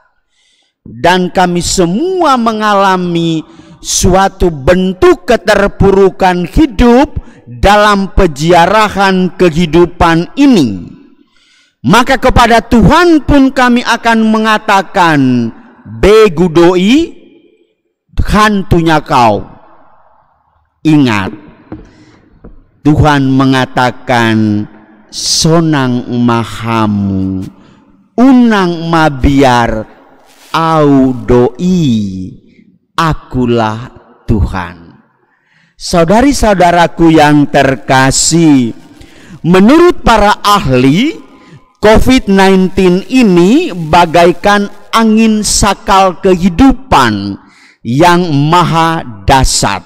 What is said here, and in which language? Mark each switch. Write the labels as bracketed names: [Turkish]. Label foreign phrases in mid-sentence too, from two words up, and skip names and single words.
[Indonesian] Dan kami semua mengalami suatu bentuk keterpurukan hidup dalam peziarahan kehidupan ini. Maka kepada Tuhan pun kami akan mengatakan, [Batak Toba] begu doi, [Indonesian] hantunya kau." Ingat, Tuhan mengatakan, [Batak Toba] "Sonang mahamu, unang mabiar, au doi, [Indonesian] akulah Tuhan." Saudari-saudaraku yang terkasih, menurut para ahli, COVID-19 ini bagaikan angin sakal kehidupan yang maha dahsyat.